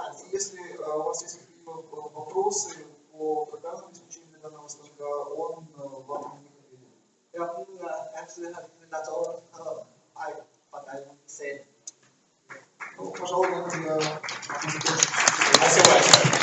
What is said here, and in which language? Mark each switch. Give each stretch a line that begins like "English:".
Russian: Если у вас есть какие-то вопросы по программному обеспечению для данного станка, он вам на них ответит.
English: Actually, that's all what I said.
Russian: Ну, пожалуй, на этом я закончу.